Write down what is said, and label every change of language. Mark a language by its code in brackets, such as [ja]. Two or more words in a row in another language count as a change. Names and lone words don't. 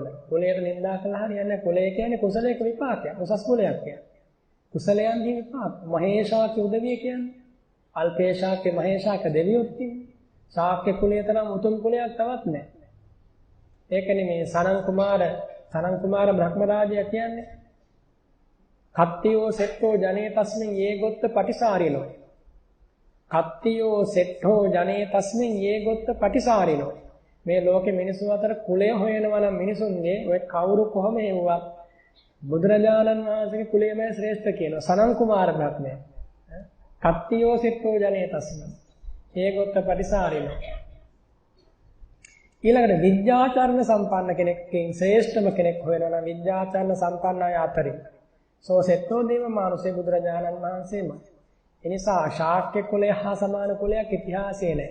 [si] කුලයට නිඳා කළා හරියන්නේ නැහැ. කුලය කියන්නේ කුසලයක විපාකයක්. උසස් කුලයක් කියන්නේ. කුසලයන්හි විපාක. මහේශාක්‍ය උදවිය කියන්නේ. අල්පේශාක්‍ය මහේශාක්‍ය දෙවියොත් කියන්නේ. ශාක්‍ය කුලයේ තරම් උතුම් කුලයක් තවත් නැහැ. ඒකනේ මේ සනන් කුමාර බ්‍රහ්ම රාජයා කියන්නේ. [pi] කත්තියෝ සෙට්ටෝ ජනේ තස්මින් යේ ගොත්ත පටිසාරිනෝ. කත්තියෝ සෙට්ටෝ ජනේ තස්මින් යේ ගොත්ත පටිසාරිනෝ. [si] මේ ලෝකේ මිනිස්සු අතර කුලය හොයනවා නම් මිනිසුන්ගේ ඔය කවුරු කොහොම හේවුවත් බුදුරජාණන් වහන්සේගේ කුලයමයි ශ්‍රේෂ්ඨ කියනවා. සනන් කුමාර බ්‍රහ්මයා. [pi] කත්තියෝ සෙට්ටෝ ජනේ තස්මින් යේ ගොත්ත පටිසාරිනෝ. [si] ඊළඟට විද්‍යාචරණ සම්පන්න කෙනෙක්ගෙන් ශ්‍රේෂ්ඨම කෙනෙක් හොයනවා නම් විද්‍යාචරණ සම්පන්න අය අතරින් [pi] සෝ සෙට්ටෝ දේව මානුෂේ [si] බුදුරජාණන් වහන්සේමයි. ඒ නිසා ශාක්‍ය කුලය හා සමාන කුලයක් ඉතිහාසයේ නැහැ.